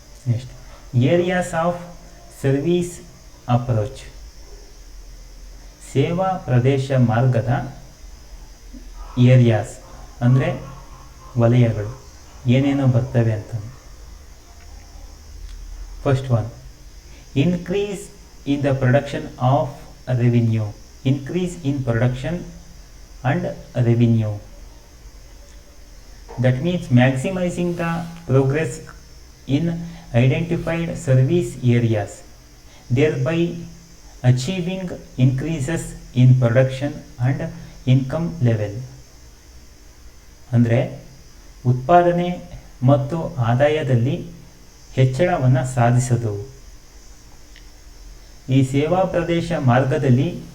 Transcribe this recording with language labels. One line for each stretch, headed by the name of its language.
English: Next, areas of service approach.
Kannada: ಸೇವಾ ಪ್ರದೇಶ ಮಾರ್ಗದ areas ಅಂದರೆ ವಲಯಗಳು ಏನೇನೋ ಬರ್ತವೆ ಅಂತಂದು.
English: First one, increase in the production of revenue. Increase in production and revenue. That means maximizing the progress in identified service areas, thereby achieving increases in production and income level.
Kannada: ಅಂದರೆ ಉತ್ಪಾದನೆ ಮತ್ತು ಆದಾಯದಲ್ಲಿ ಹೆಚ್ಚಳವನ್ನು ಸಾಧಿಸೋದು. ಈ ಸೇವಾ ಪ್ರದೇಶ ಮಾರ್ಗದಲ್ಲಿ